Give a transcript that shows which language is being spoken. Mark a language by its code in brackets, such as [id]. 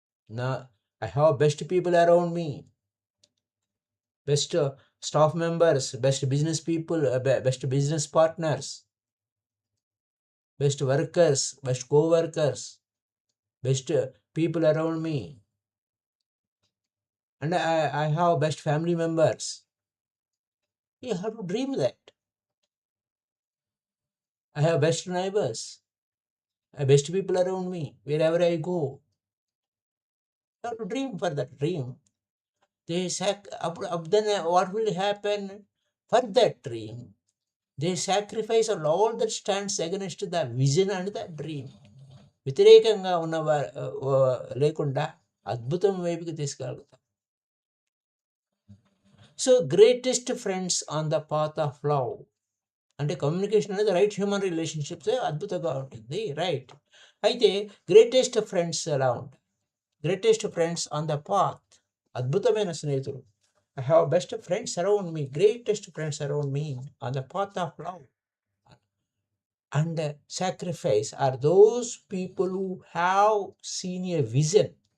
[te] నా [en] I have best people around me, best staff members, best business people, best business partners, best workers, best coworkers, best people around me, and I have best family members. You have to dream that. I have best neighbors, best people around me, wherever I go. You have to dream for that dream. Then what will happen for that dream? They sacrifice all that stands against the vision and the dream. [te] వ్యతిరేకంగా ఉన్న లేకుండా అద్భుతం వైపుకి తీసుకెళ్తాం. [en] so greatest friends on the path of love అంటే communication అనేది right human relationships [te] అద్భుతంగా ఉంటుంది, [en] Right. అయితే greatest friends [te] ఎలా ఉంటాయి? [en] greatest friends on the path, [te] అద్భుతమైన స్నేహితులు. [en] I have best friends around me, greatest friends around me on the path of love and sacrifice are those people who have seen a vision.